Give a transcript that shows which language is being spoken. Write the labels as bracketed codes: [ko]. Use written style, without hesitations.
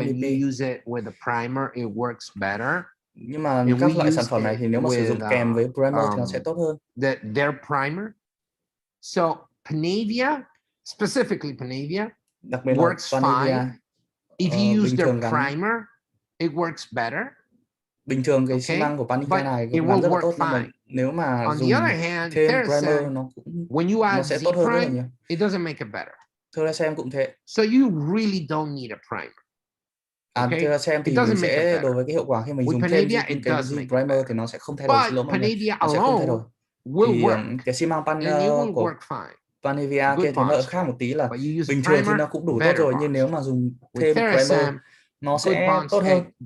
[en] When you use it with a primer, it works better. [vi] Nhưng mà các loại sản phẩm này thì nếu mà sử dụng kèm với primer thì nó sẽ tốt hơn. [en] Their primer. So Panavia, specifically Panavia, [vi] đặc biệt [en] works fine. If you use their primer, it works better. [vi] Bình thường cái xi măng của Panavia này cũng làm rất là tốt, nhưng mà nếu mà dùng thêm primer nó sẽ tốt hơn rất là nhiều. [en] It doesn't make it better. [vi] Theracem cũng thế. [en] So you really don't need a primer. [vi] Theracem thì mình sẽ đối với cái hiệu quả khi mình dùng thêm cái primer thì nó sẽ không thay đổi, xin lỗi mọi người, nó sẽ không thay đổi. Thì cái xi măng của Panavia kia thì nó khác một tí là bình thường thì nó cũng đủ tốt rồi, nhưng nếu mà dùng thêm primer nó sẽ tốt hơn.